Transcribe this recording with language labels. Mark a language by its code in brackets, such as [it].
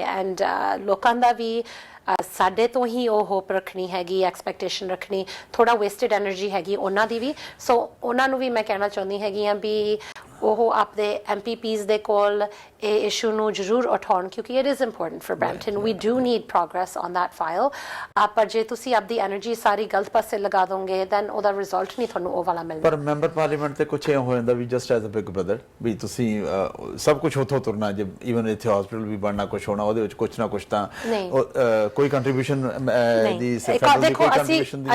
[pa] And ਲੋਕਾਂ ਦਾ ਵੀ ਸਾਡੇ ਤੋਂ ਹੀ ਉਹ ਹੋਪ ਰੱਖਣੀ ਹੈਗੀ, ਐਕਸਪੈਕਟੇਸ਼ਨ ਰੱਖਣੀ, ਥੋੜਾ ਵੇਸਟਡ ਐਨਰਜੀ ਹੈਗੀ ਉਹਨਾਂ ਦੀ ਵੀ. ਸੋ ਉਹਨਾਂ ਨੂੰ ਵੀ ਮੈਂ ਕਹਿਣਾ ਚਾਹੁੰਦੀ ਹੈਗੀ ਹਾਂ ਵੀ ਉਹ ਆਪਣੇ MPPs ਦੇ ਕੋਲ ਇਹ ਇਸ਼ੂ ਨੂੰ ਜ਼ਰੂਰ ਉਠਾਉਣ ਕਿਉਂਕਿ [en] it is important for Brampton. We do need progress on that file. [pa] ਪਰ ਜੇ ਤੁਸੀਂ ਆਪਦੀ એનર્ਜੀ ਸਾਰੀ ਗਲਤ ਪਾਸੇ ਲਗਾ ਦੋਗੇ then ਉਹਦਾ ਰਿਜ਼ਲਟ ਨਹੀਂ ਤੁਹਾਨੂੰ ਉਹ ਵਾਲਾ ਮਿਲਦਾ। ਪਰ ਮੈਂਬਰ ਪਾਰਲੀਮੈਂਟ ਤੇ ਕੁਛ ਇਹ ਹੋ ਜਾਂਦਾ ਵੀ [en] just as a big brother [pa] ਵੀ ਤੁਸੀਂ ਸਭ ਕੁਝ ਉੱਥੋਂ ਤੁਰਨਾ ਜੇ ਈਵਨ ਇੱਥੇ ਹਸਪੀਟਲ ਵੀ ਬਣਨਾ ਕੁਛ ਹੋਣਾ ਉਹਦੇ ਵਿੱਚ ਕੁਛ ਨਾ ਕੁਛ ਤਾਂ ਕੋਈ ਕੰਟਰੀਬਿਊਸ਼ਨ ਦੀ ਫੈਡਰਲ ਦੀ ਕੋਈ ਕੰਟਰੀਬਿਊਸ਼ਨ ਦੀ